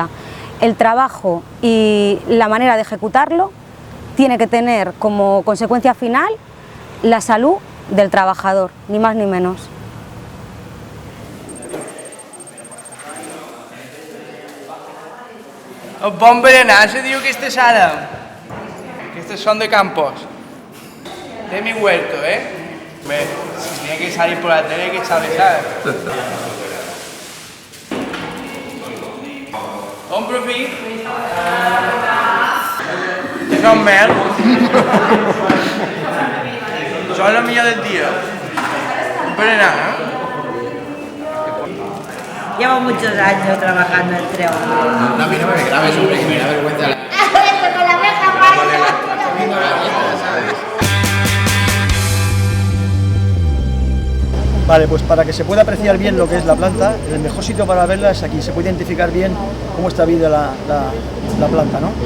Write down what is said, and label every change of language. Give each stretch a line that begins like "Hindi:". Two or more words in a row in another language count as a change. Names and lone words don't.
Spanish: El trabajo y la manera de ejecutarlo tiene que tener como consecuencia final la salud del trabajador, ni más ni menos.
Catalan: El bon berenar se diu aquesta sala. Aquestes són de Campos.
Spanish: De mi huerto, Hombre, si tiene que salir por la tele hay que saber, ¿sabes?
Catalan: Compro fi. Això és mel. Això és la millor del dia. Un berenar,
Spanish: Llevo muchos años trabajando en Treo. No, a mí no me grabes, hombre, que me da vergüenza. Con la oreja Vale, pues para que se pueda apreciar bien lo que es la planta, el mejor sitio para verla es aquí, se puede identificar bien cómo está vida la planta, ¿no?